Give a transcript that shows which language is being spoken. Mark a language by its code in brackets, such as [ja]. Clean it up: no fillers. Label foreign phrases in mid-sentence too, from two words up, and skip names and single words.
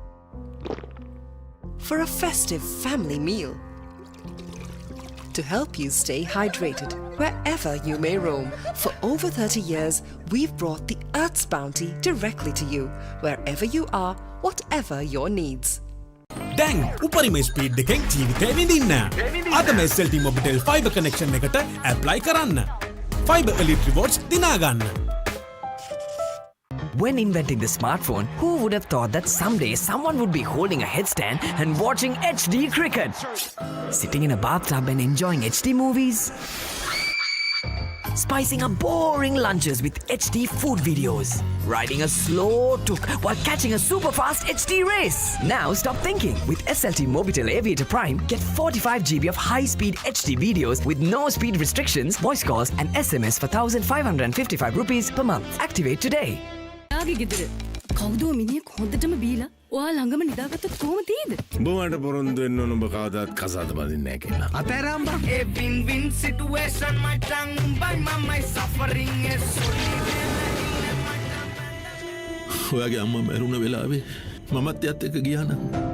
[en] For a festive family meal. To help you stay hydrated wherever you may roam. For over 30 years, we've brought the Earth's bounty directly to you, wherever you are, whatever your needs. [si] දැන් උපරිම ස්පීඩ් එකෙන් ජීවිතේ විඳින්න. අදම SLT-MOBITEL [en] Fiber connection [si] එකට apply කරන්න. [en] Fiber elite rewards [si] දිනා ගන්න. [en] When inventing the smartphone, who would have thought that someday someone would be holding a headstand and watching HD cricket? Sitting in a bathtub and enjoying HD movies? Spicing up boring lunches with HD food videos. Riding a slow tuk while catching a super fast HD race. Now stop thinking. With SLT-MOBITEL Aviator Prime, get 45 GB of high-speed HD videos with no speed restrictions, voice calls and SMS for 1,555 rupees per month. Activate today. [si] යාගේ ගෙදර කවුදෝ මිනිහෙක් හොඳටම බීලා ඔයා ළඟම නිදාගත්තොත් කොහොම තියෙද? උඹ මට පොරොන්දු වෙන්න ඕන උඹ කවදාත් කසාද බඳින්නේ නැහැ කියලා. අතෑරම්බා. [en] A win-win situation, my tongue by my suffering is [si] ඔයාගේ අම්මා මැරුණ වෙලාවේ මමත් එයත් එක්ක ගියා නම්